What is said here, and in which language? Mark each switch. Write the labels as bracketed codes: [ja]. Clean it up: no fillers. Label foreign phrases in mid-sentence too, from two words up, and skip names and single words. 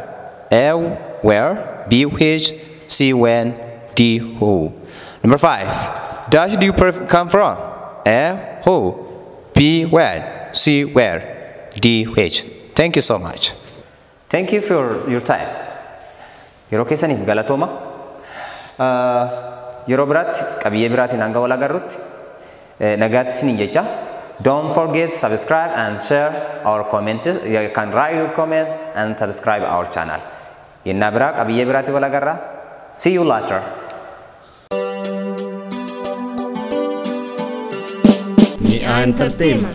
[en] A, where? B, which? C, when? D, who? Number 5, dash do you come from? A, who? B, when? C, where? D, which? Thank you so much. Thank you for your time. [om] Yeroo keessaniif galatooma. Yeroo biraatti qabiyyee biraatiin hanga wal agarrutti nagaatti isiniin jecha. [en] Don't forget to subscribe and share our comments. You can write your comment and subscribe our channel. [om] Yenna bira qabiyyee biraatti wal agarra. [en] See you later. Mi'a Entertainment.